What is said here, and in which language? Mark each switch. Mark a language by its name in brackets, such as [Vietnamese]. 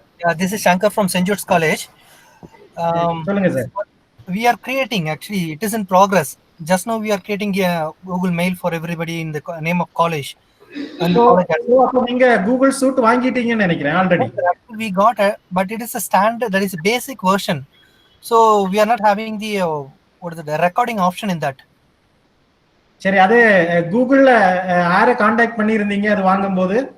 [English] Yeah, this is Shankar from St. Jude's College. [Tamil] சொல்லுங்க sir. [English] We are creating, actually, it is in progress. Just now we are creating a Google Mail for everybody in the name of college. [Tamil] And அப்ப நீங்க Google suit வாங்கிட்டீங்கன்னு நினைக்கிறேன் already. [English] We got it, but it is a standard, that is a basic version. So we are not having the what is it, the recording option in that. [Tamil] சரி, அது கூகுள்ல யாரை contact பண்ணியிருந்தீங்க அது வாங்கும்போது?